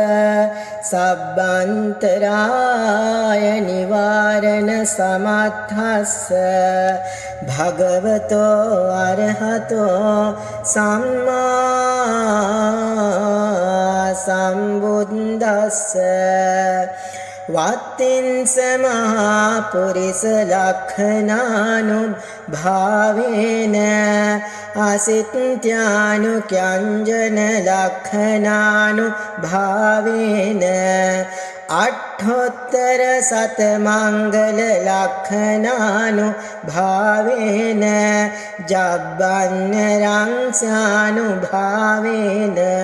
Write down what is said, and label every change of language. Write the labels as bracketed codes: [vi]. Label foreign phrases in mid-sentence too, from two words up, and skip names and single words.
[pi] සබ්බන්තරාය නිවාරණ සමත්ථස්ස භගවතෝ අරහතෝ සම්මා සම්බුද්දස්ස වත්තින්ස මහා පුරිස ලක්ඛනානු භාවේන අසිත්‍යානු ක්‍යංජන ලක්ඛනානු භාවේන අට්ඨෝත්තර සත මංගල ලක්ඛනානු භාවේන ජබ්බන්නරං සානු භාවේන